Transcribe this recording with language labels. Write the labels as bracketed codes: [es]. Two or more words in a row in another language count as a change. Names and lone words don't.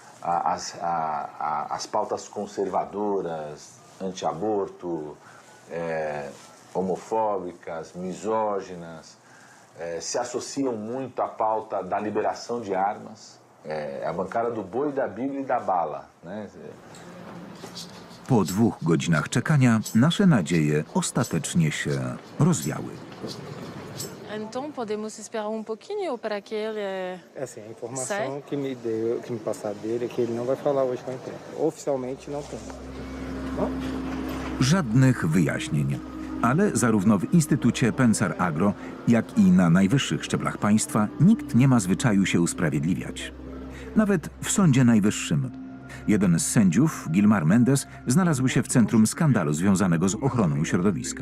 [pt] as pautas conservadoras, anti-aborto, homofóbicas, misóginas, se associam muito à pauta da liberação de armas, a bancada do boi, da Bíblia e da bala, né? [pl] Po 2 godzinach czekania nasze nadzieje ostatecznie się rozwiały. [pt] Então podemos esperar pouquinho para que ele assim, a informação que me passaram dele é que ele não vai falar hoje com a imprensa. Oficialmente não tem. Bom? [pl] Żadnych wyjaśnień. Ale zarówno w Instytucie Pensar Agro, jak i na najwyższych szczeblach państwa nikt nie ma zwyczaju się usprawiedliwiać. Nawet w Sądzie Najwyższym. Jeden z sędziów, Gilmar Mendes, znalazł się w centrum skandalu związanego z ochroną środowiska.